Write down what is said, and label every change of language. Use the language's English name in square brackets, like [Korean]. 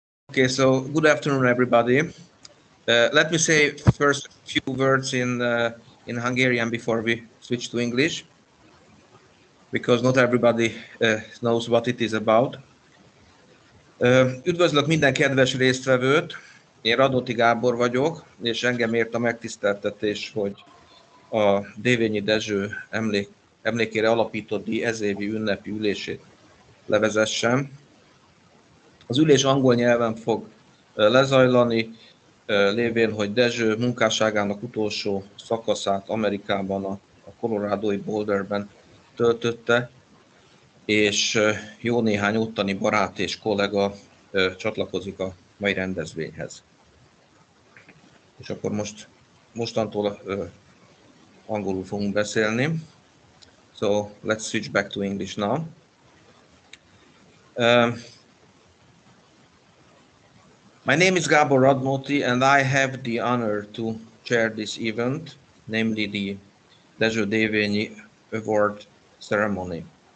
[English] Okay, so good afternoon, everybody. Let me say first a few words in Hungarian before we switch to English, because not everybody knows what it is about. [Hungarian] Üdvözlök minden kedves résztvevőt, én Radnóti Gábor vagyok, és engem ért a megtiszteltetés, hogy a Dévényi Dezső emlékére alapított ezévi ünnepi ülését levezessem. Az ülés angol nyelven fog lezajlani, lévén, hogy Dezső munkásságának utolsó szakaszát Amerikában, a colorádói Boulderben töltötte, és jó néhány ottani barát és kollega csatlakozik a mai rendezvényhez. És akkor mostantól angolul fogunk beszélni. [English] So let's switch back to English now. My name is Gábor Radnóti, and I have the honor to chair this event, namely the Dezső Dévényi Award ceremony.